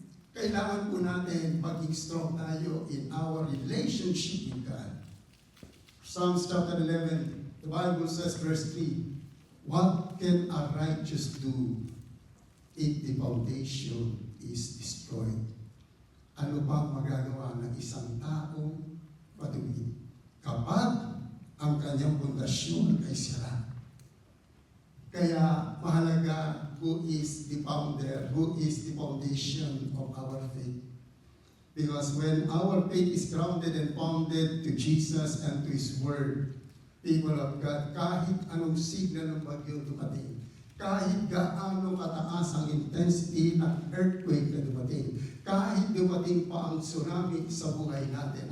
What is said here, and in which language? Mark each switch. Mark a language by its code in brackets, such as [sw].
[tl] Kailangan po natin maging [en] strong [tl] tayo [en] in our relationship with God. Psalms chapter 11, the Bible says, verse 3, what can a righteous do if the foundation is destroyed? [tl] Ano bang magagawa ng isang tao patuloy kapag ang kanyang pundasyon ay sira? Kaya mahalaga [en] who is the founder, who is the foundation of our faith. Because when our faith is grounded and founded to Jesus and to His Word, people of God, [tl] kahit anong signal ng bagyo dumating, kahit gaano kataas ang intensity ng earthquake na dumating, kahit dumating pa ang tsunami sa buhay natin.